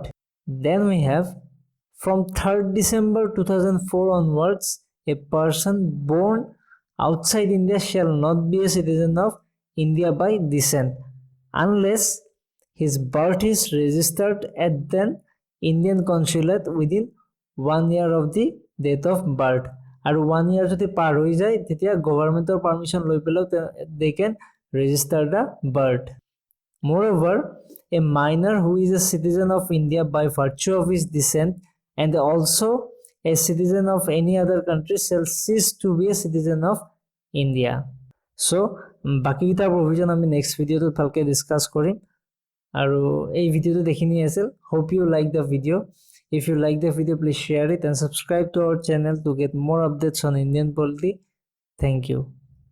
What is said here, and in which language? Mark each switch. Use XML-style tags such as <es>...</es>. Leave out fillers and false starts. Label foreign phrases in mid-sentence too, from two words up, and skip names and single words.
<en>Then we have from 3rd December 2004 onwards, a person born outside India shall not be a citizen of India by descent unless his birth is registered at then Indian consulate within 1 year of the date of birth. And 1 year</en> <as>যদি পার হৈ যায় তেতিয়া গভর্নমেন্টৰ পারমিশন লৈ পেলাও</as> <en>they can register the birth. Moreover, a minor who is a citizen of India by virtue of his descent and also a citizen of any other country shall cease to be a citizen of India.</en> <as>So বাকিটা provision আমি</as> <en>next video</en> <as>তো ভালকে discuss কৰিম আৰু এই ভিডিওটো দেখিনি আছিল.</as> <en>Hope you like the video. If you like the video, please share it and subscribe to our channel to get more updates on Indian polity. Thank you.</en>